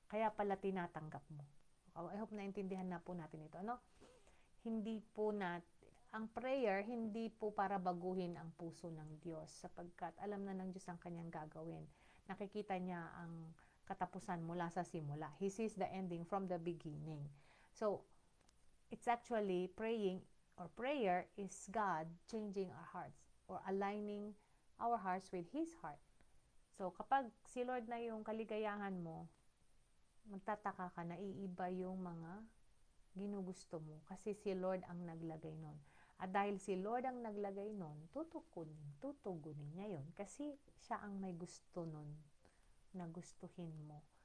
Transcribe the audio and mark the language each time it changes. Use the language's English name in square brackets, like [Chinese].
[Filipino] Kaya pala tinatanggap mo. I hope naintindihan na po natin ito. Ano? Hindi po ang prayer, hindi po para baguhin ang puso ng Diyos sapagkat alam na ng Diyos ang kanyang gagawin. Nakikita niya ang katapusan mula sa simula. [English] He sees the ending from the beginning. So, it's actually praying or prayer is God changing our hearts or aligning our hearts with His heart. [Filipino] So, kapag si Lord na yung kaligayahan mo, magtataka ka na iiba yung mga ginugusto mo kasi si Lord ang naglagay nun. At dahil si Lord ang naglagay nun, tutugunin niya yun kasi siya ang may gusto nun na gustuhin mo.